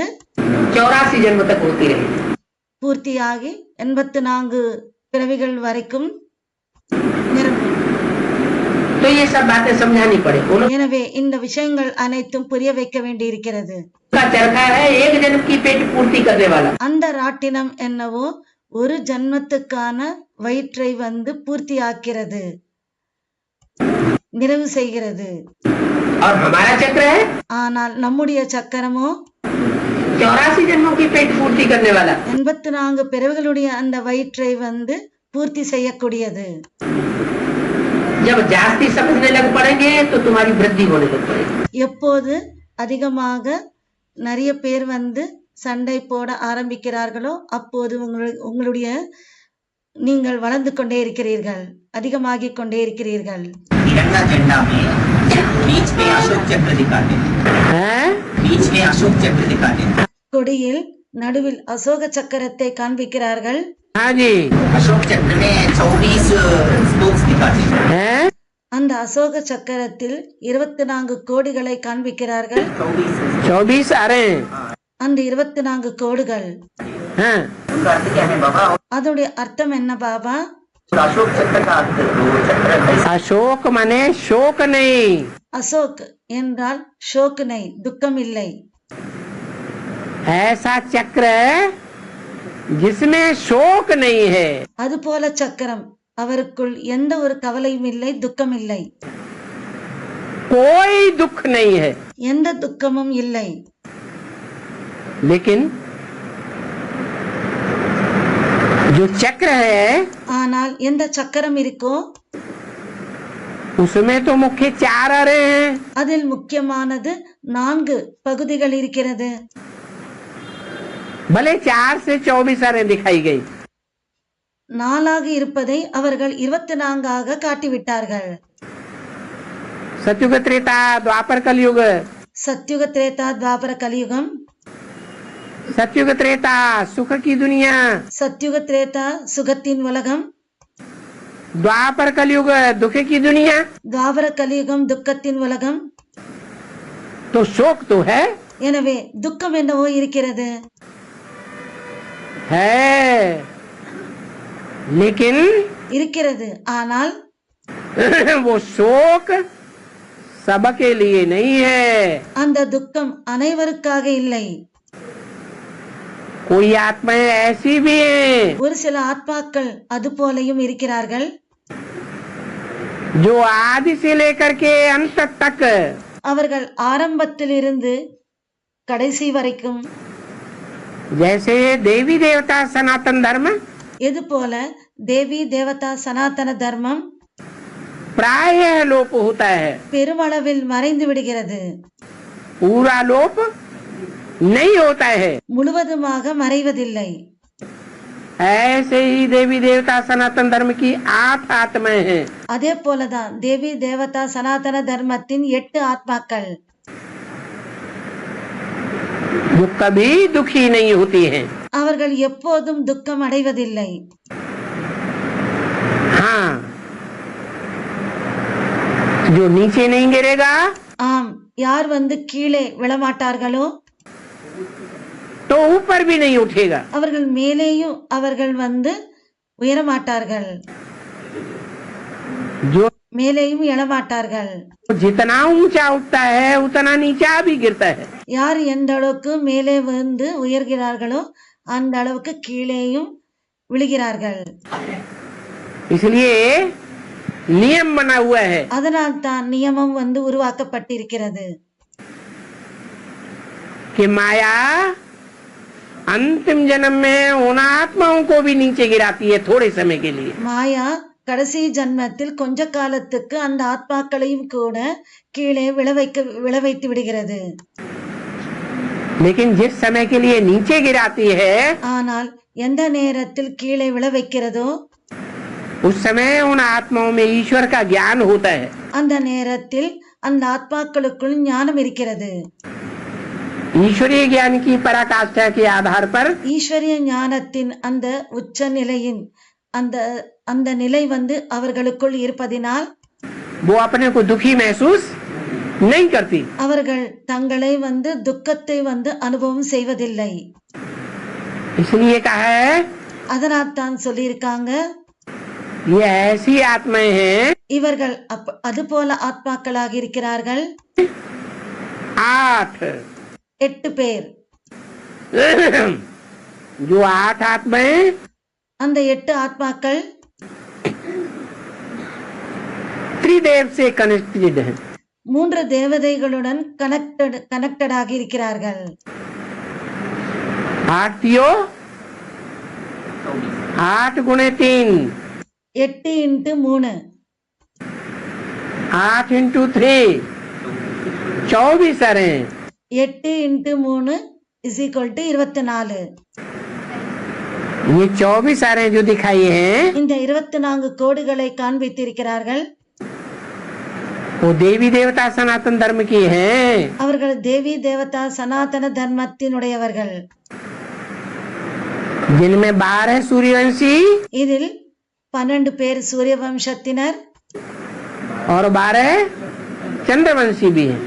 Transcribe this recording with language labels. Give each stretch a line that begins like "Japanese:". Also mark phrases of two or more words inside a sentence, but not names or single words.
Hindi: 84 जन्म तक होती रहेगी।
Tamil: பூர்த்தியாகி 84 பிறவிகள் வரைக்கும் நிரம்பும்.
Hindi: तो ये सब बातें समझानी पड़े। उनका
Tamil: எனவே இந்த விஷயங்கள் அனைத்தும் புரிய வைக்க வேண்டி இருக்கிறது.
Hindi: चरखा है एक जन्म की पेट पूर्ति करने वाला।
Tamil: அந்த ராட்டினம் என்னவோ ஒரு ஜன்மத்துக்கான வயிற்றை வந்து பூர்த்தியாக்கிறது, நிறைவு செய்கிறது.
Hindi: और हमारा चक्र है
Tamil: ஆனால் நம்முடைய சக்கரமோ
Hindi: 84 जन्मों की पेट पूर्ति करने वाला।
Tamil: 84 பிறவிகளுடைய அந்த வயிற்றை வந்து பூர்த்தி செய்யக்கூடியது.
Hindi: जब जास्ती समझने लग पड़ेंगे तो तुम्हारी वृद्धि होने लग पड़ेगी।
Tamil: எப்போது அதிகமாக நிறைய பேர் வந்து சண்டை போட ஆரம்பிக்கிறார்களோ அப்போது உங்களுடைய நீங்கள் வளர்ந்து கொண்டே இருக்கிறீர்கள், அதிகமாகிக் கொண்டே இருக்கிறீர்கள்.
Hindi: तिरंगा झंडा में बीच में अशोक चक्र दिखाते हैं, बीच में अशोक चक्र दिखाते हैं।
Tamil: கொடியில் நடுவில் அசோக சக்கரத்தை காண்பிக்கிறார்கள்.
Hindi: हाँ जी अशोक चक्र में 24 स्पोक्स दिखाते हैं। हैं
Tamil: அந்த அசோக சக்கரத்தில் 24 கோடிகளை காண்பிக்கிறார்கள்.
Hindi: 24 आ रहे हैं
Tamil: அந்த 24 கோடுகள்
Hindi: हाँ उनका अर्थ क्या है बाबा?
Tamil: அதோடைய அர்த்தம் என்ன பாபா?
Hindi: अशोक चक्र का अर्थ वो चक्र कैसा? अशोक माने शोक नहीं
Tamil: அசோக் என்றால்
Hindi: शोक नहीं,
Tamil: துக்கம் இல்லை.
Hindi: ऐसा चक्र जिसमें शोक नहीं है
Tamil: அது போல சக்கரம், அவருக்குள் எந்த ஒரு கவலையும் இல்லை, துக்கம் இல்லை,
Hindi: कोई दुख नहीं है
Tamil: எந்த துக்கமும் இல்லை.
Hindi: लेकिन जो चक्र है
Tamil: ஆனால் எந்த சக்கரம் இருக்கோ
Hindi: उसमें तो मुख्य 4 आ रहे हैं
Tamil: அதில் முக்கியமானது 4 பகுதிகள் இருக்கிறது.
Hindi: भले 4 से 24 आ रहे दिखाई गई
Tamil: 4ஆக இருப்பதை அவர்கள் 24ஆக காட்டிவிட்டார்கள்.
Hindi: सतयुग त्रेता द्वापर कलयुग
Tamil: சத்யுக திரேதா துவாபர கலியுகம்,
Hindi: सतयुग त्रेता सुख की दुनिया
Tamil: சத்யுக திரேதா சுகத்தின் உலகம்,
Hindi: द्वापर कलयुग दुख की दुनिया
Tamil: துவாபர கலியுகம் துக்கத்தின் உலகம்.
Hindi: तो शोक तो है
Tamil: எனவே துக்கம் என்னவோ இருக்கிறது.
Hindi: है लेकिन
Tamil: இருக்கிறது, ஆனால்
Hindi: वो शोक सबके लिए नहीं है
Tamil: அந்த துக்கம் அனைவருக்காக இல்லை.
Hindi: कोई आत्माएं ऐसी भी हैं
Tamil: ஒரு சில ஆத்மாக்கள் அது போலையும் இருக்கிறார்கள்,
Hindi: जो आदि से लेकर के अंत तक
Tamil: அவர்கள் ஆரம்பத்திலிருந்து கடைசி வரைக்கும்,
Hindi: जैसे देवी देवता सनातन धर्म
Tamil: எது போல தேவி தேவதா சனாதன தர்மம்
Hindi: प्राय लोप होता है
Tamil: பெருமளவில் மறைந்து விடுகிறது,
Hindi: पूरा लोप नहीं होता है
Tamil: முழுவதுமாக மறைவதில்லை.
Hindi: ऐसे ही देवी देवता सनातन धर्म की 8 आत्माएं हैं
Tamil: அதே போலதான் தேவி தேவதா சனாதன தர்மத்தின் 8 ஆத்மாக்கள்,
Hindi: जो कभी दुखी नहीं होती हैं
Tamil: அவர்கள் எப்போதும் துக்கம் அடைவதில்லை.
Hindi: हाँ जो नीचे नहीं गिरेगा
Tamil: ஆம், யார் கீழே விழமாட்டார்களோ
Hindi: तो ऊपर भी नहीं उठेगा
Tamil: அவர்கள் மேலேயும் அவர்கள் உயரமாட்டார்கள்,
Hindi: जो
Tamil: மேலேயும் எழமாட்டார்கள்.
Hindi: जितना ऊंचा उठता है उतना नीचा भी गिरता है
Tamil: யார் எந்த அளவுக்கு மேலே உயர்கிறார்களோ அந்த அளவுக்கு கீழேயும் விழுகிறார்கள்.
Hindi: इसलिए नियम बना हुआ है
Tamil: அதனால் தான் நியமம் உருவாக்கப்பட்டிருக்கிறது.
Hindi: कि माया अंतिम जन्म में उन आत्माओं को भी नीचे गिराती है थोड़े समय के लिए
Tamil: மாயா கடைசி ஜன்மத்தில் கொஞ்ச காலத்துக்கு அந்த ஆத்மாக்களையும் கூட கீழே விழவைத்து விடுகிறது.
Hindi: लेकिन जिस समय के लिए नीचे गिराती है
Tamil: ஆனால் எந்த நேரத்தில் கீழே விழ வைக்கிறதோ
Hindi: उस समय उन आत्माओं में ईश्वर का ज्ञान होता है
Tamil: அந்த நேரத்தில் அந்த ஆத்மாக்களுக்குள் ஞானம் இருக்கிறது.
Hindi: ईश्वरीय ज्ञान की पराकाष्ठा के आधार पर
Tamil: ஈஸ்வரிய ஞானத்தின் அந்த உச்ச நிலையின் அந்த நிலை அவர்களுக்குள் இருப்பதினால்
Hindi: वो अपने को दुखी महसूस नहीं करती
Tamil: அவர்கள் தங்களை துக்கத்தை அனுபவம் செய்வதில்லை.
Hindi: इसलिए कहा है
Tamil: அதனால் தான் சொல்லியிருக்காங்க,
Hindi: ये ऐसी आत्माएं हैं
Tamil: இவர்கள் அது போல ஆத்மாக்களாக இருக்கிறார்கள். 8 பேர்,
Hindi: जो 8 आत्माएं
Tamil: அந்த 8 ஆத்மாக்கள்
Hindi: त्रिदेव से कनेक्टेड हैं
Tamil: 3 தேவதைகளுடன் கனெக்டட் ஆகி இருக்கிறார்கள். 8 தியோ 8 गुणे 3
English: 8 into 3
Hindi: 8 into 3 24 आ रहे हैं
English: 8 into 3 is equal to 24.
Hindi: ये 24 आ रहे हैं जो दिखाई हैं
Tamil: இந்த 24 கோடுகளை காண்பித்திருக்கிறார்கள்.
Hindi: वो देवी देवता सनातन धर्म की हैं
Tamil: அவர்கள் தேவி தேவதா சனாதன தர்மத்தினுடையவர்கள்.
Hindi: जिनमें 12 सूर्यवंशी
Tamil: இதில் 12 பேர் சூரிய வம்சத்தினர்,
Hindi: और 12 चंद्रवंशी भी हैं,